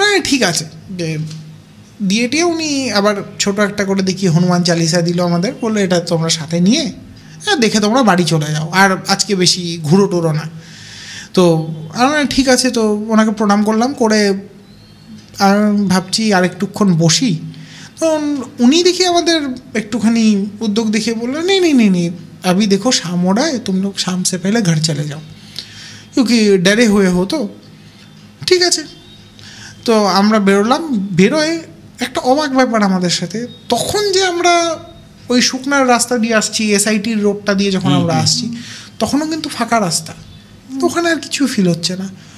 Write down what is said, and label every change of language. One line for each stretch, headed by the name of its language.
Bangla: ঠিক আছে দিয়ে টিয়ে উনি আবার ছোটো একটা করে দেখি হনুমান চালিসা দিল আমাদের, বললো এটা তোমরা সাথে নিয়ে দেখে তোমরা বাড়ি চলে যাও, আর আজকে বেশি ঘুরো টুরো না। তো আমরা ঠিক আছে, তো ওনাকে প্রণাম করলাম, করে আর ভাবছি আর একটুক্ষণ বসি। তো উনি দেখি আমাদের একটুখানি উদ্যোগ দেখিয়ে বললো নেই নেই
Hindi: নেই নেই अभी देखो शाम हो रहा है, तुम लोग शाम से पहले घर चले जाओ क्योंकि डरे हुए हो।
Bangla: तो ঠিক আছে, তো আমরা বেরোলাম। বেরোয় একটা অবাক ব্যাপার আমাদের সাথে, তখন যে আমরা ওই শুকনার রাস্তা দিয়ে আসছি, এসআইটির রোডটা দিয়ে যখন আমরা আসছি, তখনও কিন্তু ফাঁকা রাস্তা, তো ওখানে আর কিছু ফিল হচ্ছে না।